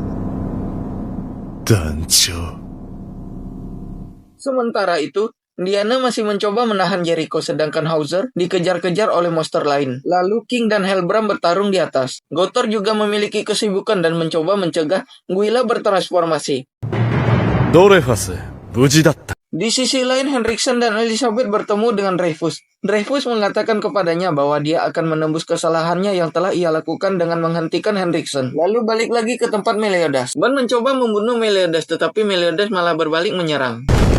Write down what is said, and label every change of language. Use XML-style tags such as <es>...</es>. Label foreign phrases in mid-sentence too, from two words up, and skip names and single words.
<ja>団長</ja> <id>Sementara itu, Diana masih mencoba menahan Jericho sedangkan Hauser dikejar-kejar oleh monster lain. Lalu King dan Helbram bertarung di atas. Gothor juga memiliki kesibukan dan mencoba mencegah Guila bertransformasi.</id> <ja>ドレファス無事だった</ja> <id>Di sisi lain, Hendrickson dan Elizabeth bertemu dengan Dreyfus. Dreyfus mengatakan kepadanya bahwa dia akan menembus kesalahannya yang telah ia lakukan dengan menghentikan Hendrickson. Lalu balik lagi ke tempat Meliodas. Ban mencoba membunuh Meliodas, tetapi Meliodas malah berbalik menyerang.</id>